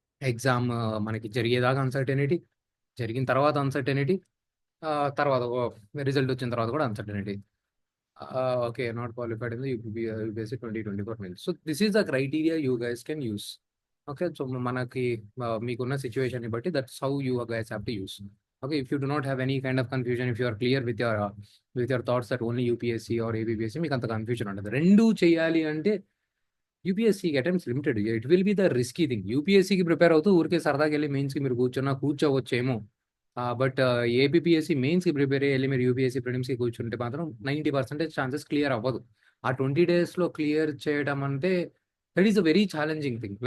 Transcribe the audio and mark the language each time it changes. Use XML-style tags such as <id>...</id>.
<te>Exam మనకి జరిగేదాకా uncertainty, జరిగిన తర్వాత అన్సర్టెనిటీ, తర్వాత రిజల్ట్ వచ్చిన తర్వాత కూడా uncertainty.</te> <en>Okay, not qualified in the UPSC 2024 mains. So this is the criteria you guys can use. Okay, so</en> <te>మనకి మీకున్న సిచ్యువేషన్ని బట్టి</te> <en>That's how you guys have to use. Okay, if you do not have any kind of confusion, if you are clear with your thoughts that only UPSC or ABPSC,</en> <te>మీకు అంత confusion ఉండదు. రెండు చేయాలి అంటే యూపీఎస్సీకి attempts limited,</te> <en>It will be the risky thing.</en> <te>యూపీఎస్సీకి prepare అవుతూ ఊరికే సరదాకి వెళ్ళి మెయిన్స్కి మీరు కూర్చోవచ్చేమో, బట్ ఏపీఎస్సీ మెయిన్స్కి ప్రిపేర్ అయ్యి వెళ్ళి మీరు యూపీఎస్సీ ప్రిలిమ్స్కి కూర్చుంటే మాత్రం 90% ఛాన్సెస్ క్లియర్ అవ్వదు. ఆ 20 daysలో క్లియర్ చేయడం అంటే</te> <en>That is a very challenging thing.</en>